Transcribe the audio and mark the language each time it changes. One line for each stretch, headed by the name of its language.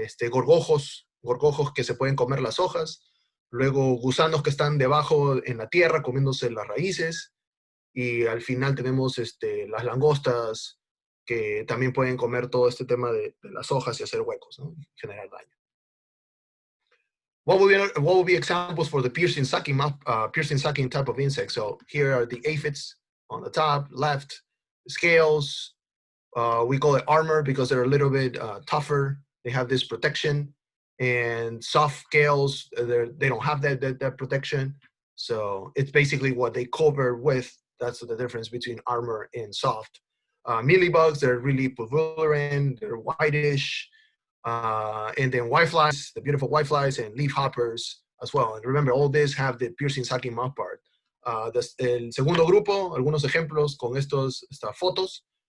Spanish: Gorgojos que se pueden comer las hojas. Luego gusanos que están debajo en la tierra comiéndose las raíces. Y al final tenemos las langostas que también pueden comer todo este tema de las hojas y hacer huecos, ¿no? Y generar daño.
English: What would be examples for the piercing sucking type of insect? So here are the aphids on the top left, scales. We call it armor because they're a little bit tougher. They have this protection. And soft scales, they don't have that protection. So it's basically what they cover with. That's the difference between armor and soft. Mealybugs, they're really pulverulent, they're whitish. And then whiteflies, the beautiful whiteflies, and leafhoppers as well. And remember, all these have the piercing sucking mouth part.
Spanish: El segundo grupo, algunos ejemplos con estas fotos.